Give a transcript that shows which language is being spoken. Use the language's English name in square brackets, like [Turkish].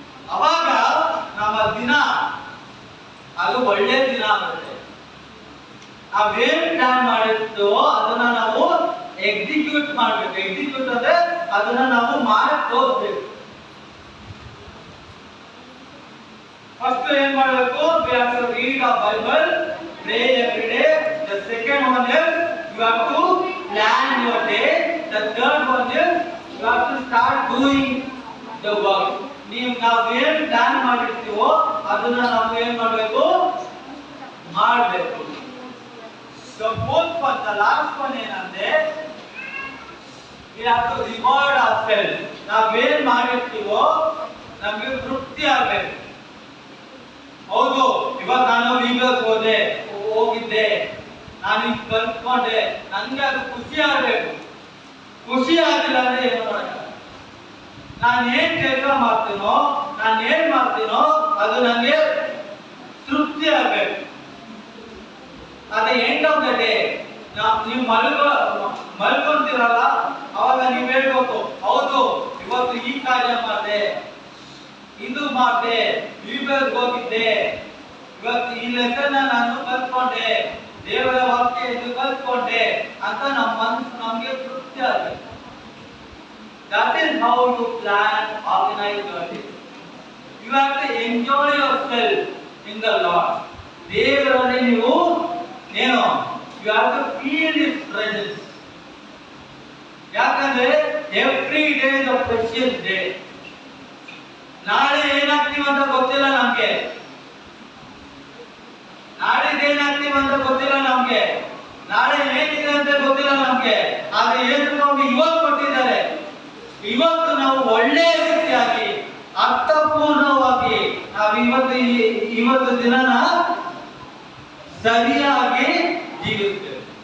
[Kannada] ಅವಾಗ ನಮ್ಮ ದಿನ ಅದು ಒಳ್ಳೆ ದಿನ ಆಗುತ್ತೆ. ನಾವೇನ್ ಪ್ಲಾನ್ ಮಾಡಿರ್ತೀವೋ ಅದನ್ನ ನಾವು ಎಕ್ಸಿಕ್ಯೂಟ್ ಮಾಡ್ಬೇಕು. ಎಕ್ಸಿಕ್ಯೂಟ್ ಅಂದ್ರೆ ಅದನ್ನ ನಾವು ಮಾಡಿ ತೋರಿಸ್ಬೇಕು. ಫಸ್ಟ್ ಏನ್ ಮಾಡಬೇಕು, [English] we have to read our Bible, pray every day. The second one is you have to plan your day. The third one is you have to start doing the work. [Kannada] ನಾವೇನ್ plan ಮಾಡಿರ್ತೀವೋ ಅದನ್ನ ನಾವು ಏನ್ ಮಾಡಬೇಕು, ಮಾಡಬೇಕು. [English] The fourth one, the last one ಏನಂದ್ರೆ we have to reward ourselves. [Kannada] ನಾವೇನ್ ಮಾಡಿರ್ತೀವೋ ನಮಗೆ ತೃಪ್ತಿ ಆಗ್ಬೇಕು. ಹೌದು, ಇವಾಗ ನಾನು BBS ಹೋಗಿದ್ದೆ, ನಾನು ಈಗ ಕಲ್ತ್ಕೊಂಡೆ, ನನಗೆ ಅದು ಖುಷಿ ಆಗ್ಬೇಕು. ಖುಷಿ ಆಗಿಲ್ಲ ಅಂದ್ರೆ ಏನು ಮಾಡಲ್ಲ. ನಾನು ಏನ್ ಕೆಲಸ ಮಾಡ್ತೀನೋ, ನಾನು ಏನ್ ಮಾಡ್ತೀನೋ ಅದು ನನಗೆ ತೃಪ್ತಿ ಆಗ್ಬೇಕು. ಅದೇ [English] end of the day [Kannada] ನೀವು ಮಲ್ಕೊಂತೀರಲ್ಲ, ಅವಾಗ ನೀವು ಹೇಳ್ಬೇಕು, ಹೌದು ಇವತ್ತು ಈ ಕಾರ್ಯ ಮಾಡಿದೆ, ಇದು ಮಾಡಿದೆ, BBS ಹೋಗಿದ್ದೆ, ಇವತ್ತು ಈ ಲೆಸನ್ ನಾನು ಕಲ್ತ್ಕೊಂಡೆ, ದೇವರ ವಾಕ್ಯ ಇದು ಕಲ್ತ್ಕೊಂಡೆ ಅಂತ ನಮ್ಮ ಮನಸ್ಸು ನಮಗೆ ತೃಪ್ತಿ ಆಗಬೇಕು. [English] That is how to plan, organize your day. You have to enjoy yourself in the Lord. [Kannada] ದೇವರಲ್ಲಿ ನೀವು ಏನು, [English] you have to feel His presence. ಯಾಕಂದ್ರೆ every day is a precious day. [Kannada] ನಾಳೆ ಏನಾಗ್ತೀವಿ ಅಂತ ಗೊತ್ತಿಲ್ಲ ನಮ್ಗೆ, ನಾಳೆ ಏನಾಗ್ತೀವಿ ಅಂತ ಗೊತ್ತಿಲ್ಲ ನಮ್ಗೆ, ನಾಳೆ ಏನಿದೆ ಅಂತ ಗೊತ್ತಿಲ್ಲ ನಮ್ಗೆ. ಆದ್ರೆ ಏನು ನಮ್ಗೆ ಇವತ್ತು ಕೊಟ್ಟಿದ್ದಾರೆ. ಇವತ್ತು ನಾವು ಒಳ್ಳೆ ರೀತಿಯಾಗಿ ಅರ್ಥಪೂರ್ಣವಾಗಿ ನಾವು ಇವತ್ತು ದಿನನ ಸರಿಯಾಗಿ ಜೀವಿಸ್ತೇವೆ.